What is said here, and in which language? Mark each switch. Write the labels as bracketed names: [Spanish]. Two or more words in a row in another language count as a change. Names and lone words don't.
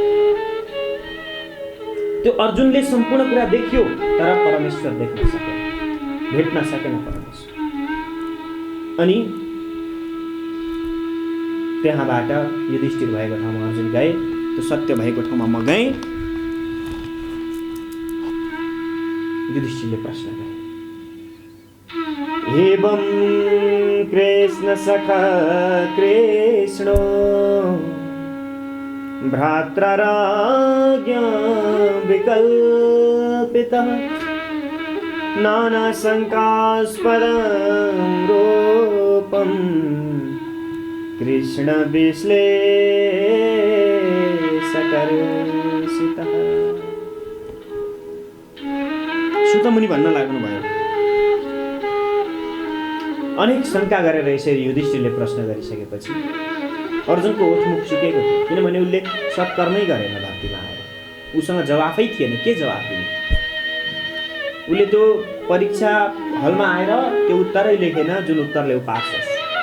[Nepali] त्यो अर्जुनले सम्पूर्ण कुरा देख्यो तर परमेश्वर देख्न सकेन, भेट्न सकेन परमेश्वर। अनि त्यहाँबाट युधिष्ठिर भएको ठाउँमा अर्जुन गए, त्यो सत्य भएको ठाउँमा म गएँ। युधिष्ठिरले प्रश्न गरे, [Sanskrit] एवं कृष्ण सखा कृष्णो भ्रातृराज्ञा विकल्पितः नाना शंकास्पदं रूपं कृष्ण विश्लेषकर्षितः। [Nepali] सुतमुनि भन्न लाग्नु भयो, अनेक शंका गरेर यसरी युधिष्ठिरले प्रश्न गरिसकेपछि अर्जुनको ओठमुख सुकेको थियो, किनभने उसले सत्कर्मै गरेन धरतीमा आएर। उसँग जवाफै थिएन, के जवाफ दिने? उसले त्यो परीक्षा हलमा आएर त्यो उत्तरै लेखेन जुन उत्तरले ऊ पास होस्।